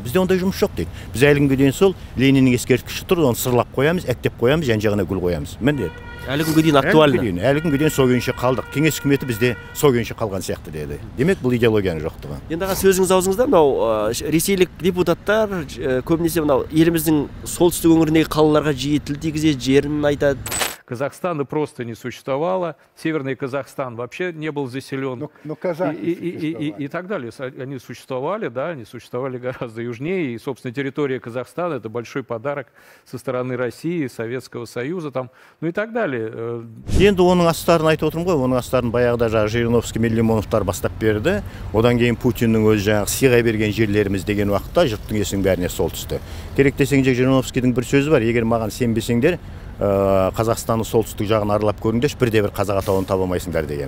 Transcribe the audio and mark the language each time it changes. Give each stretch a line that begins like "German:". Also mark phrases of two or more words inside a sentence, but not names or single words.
Kazakh: Бізде ондай жұмыс жоқ дейді. Біз әлі күнге дейін сол Лениннің ескерткіші тұр, оны сырлап қоямыз, әктеп қоямыз, жан-жағына гүл қоямыз. Міне деді. Әлі күнге дейін актуальны. Әлі күнге дейін сол күйінше қалдық. Кеңес үкіметі бізде сол күйінше қалған сияқты деді. Демек бұл идеологияның жоқтығы. Енді аға сөзіңіз аузыңызда, мынау ресейлік депутаттар көбінесе мынау еліміздің солтүстік өңіріндегі қалаларға жиі тіл тигізеді, жерін айтады.
Russian: Казахстана просто не существовало, Северный Казахстан вообще не был заселен, и так далее. Они существовали, да, они существовали гораздо южнее, и, собственно, территория Казахстана — это большой подарок со стороны России, Советского Союза, там, ну и так далее.
Kazakh: Енді оның астарын айтып отырмын ғой, оның астарын баяғыда жаңағы Жириновский мен Лимоновтар бастап берді. Одан кейін Путиннің өзі жаңағы сыйға берген жерлеріміз деген уақытта жұрттың есінің бәріне сол түсті. Керек десең Жириновскийдің бір сөзі бар, егер маған сенбесеңдер, Қазақстанның солтүстік жағын аралап көріңдерші, бірде бір қазақ атауын табамайсыңдар дегені.